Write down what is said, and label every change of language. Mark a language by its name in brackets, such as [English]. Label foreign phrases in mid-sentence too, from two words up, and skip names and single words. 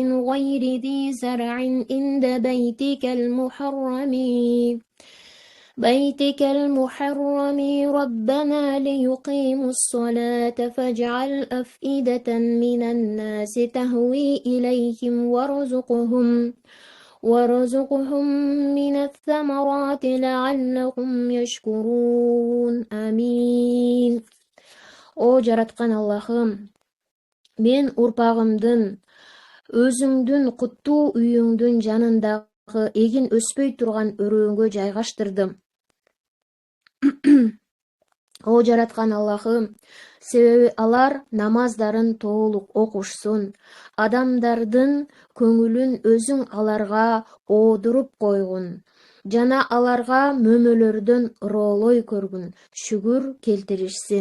[Arabic] غير ذي زرع عند بيتك المحرم بيتك المحرم ربنا ليقيموا الصلاة فاجعل أفئدة من الناس تهوي إليهم وارزقهم من الثمرات لعلهم يشكرون آمين. [Kyrgyz] О жараткан Аллахым, мен урпагымдын өзүңдүн куттуу үйүңдүн жанындагы эгин өспөй турган өрөөңгө жайгаштырдым. О жараткан Аллахым, себеби алар намаздарын толук окушсун, адамдардын көңүлүн өзүң аларга оодуруп койгун жана аларга мөмөлөрдөн ыроолой көргүн, шүгүр келтиришсин.